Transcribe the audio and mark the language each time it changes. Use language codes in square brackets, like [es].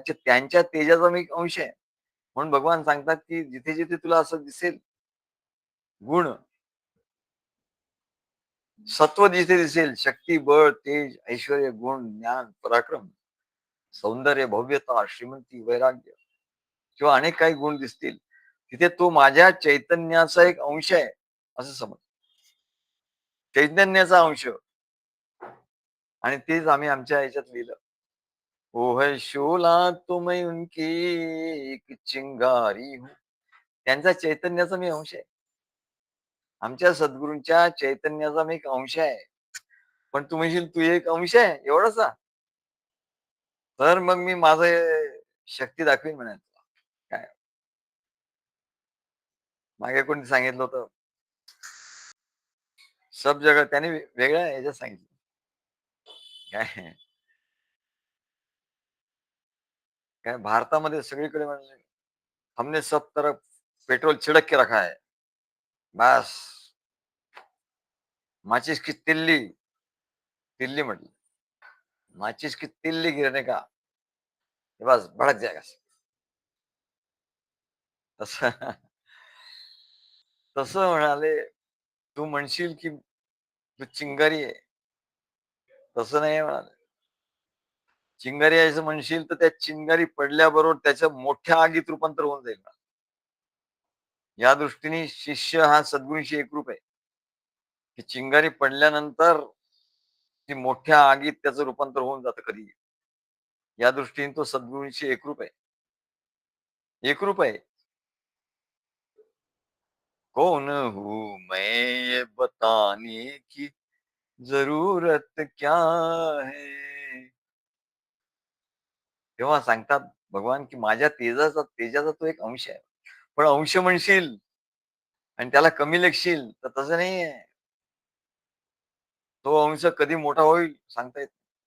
[mr] त्यांच्या तेजाचा मी एक अंश आहे. म्हणून भगवान सांगतात, की जिथे-जिथे तुला असं दिसेल गुण, सत्व जिथे दिसेल, शक्ती, बळ, तेज, ऐश्वर्य, गुण, ज्ञान, पराक्रम, सौंदर्य, भव्यता, श्रीमंती, वैराग्य किंवा अनेक काही गुण दिसतील, तिथे तो माझ्या चैतन्याचा एक अंश आहे, असं समज. चैतन्याचा अंश. आणि तेच आम्ही आमच्या ह्याच्यात लिहिलं. [hi] "वो है शोला तो मैं उनकी एक चिंगारी हूँ." [mr] त्यांचा चैतन्याचा मी अंश आहे. आमच्या सद्गुरूंच्या चैतन्याचा मी एक अंश आहे. पण तू म्हणशील तू एक अंश आहे एवढासा? तर मग मी माझं शक्ती दाखवीन म्हणे तुला. काय मागे कोणी सांगितलं होतं, [hi] सब जगह [mr] त्याने वेगळ्या ह्याच्यात सांगितलं. काय काय भारतामध्ये सगळीकडे म्हणले, [hi] हमने सब तरफ पेट्रोल छिड़क के रखा है. बस माचिस की तिल्ली, तिल्ली म्हटलं. माचिस की तिल्ली गिरने का, बस भडक जाएगा. [mr] तसं तसं म्हणाले, तू म्हणशील की तू चिंगारी आहे. तसं नाही म्हणाले. चिंगारी आहे असं म्हणशील तर त्या चिंगारी पडल्याबरोबर त्याच्या मोठ्या आगीत रूपांतर होऊन जाईल. या दृष्टीने शिष्य हा सद्गुरूंशी एकरूप आहे, की चिंगारी पडल्यानंतर ती मोठ्या आगीत त्याचं रूपांतर होऊन जातं कधी. या दृष्टीने तो सद्गुरूंशी एकरूप आहे. एकरूप आहे. [hi] कौन हूँ मैं ये बताने की जरूरत क्या है? [mr] तेव्हा सांगतात भगवान, की माझ्या तेजाचा तो एक अंश आहे. पण अंश म्हणशील आणि त्याला कमी लेखशील, तर तसं नाहीये. तो अंश कधी मोठा होईल सांगता येत नाही.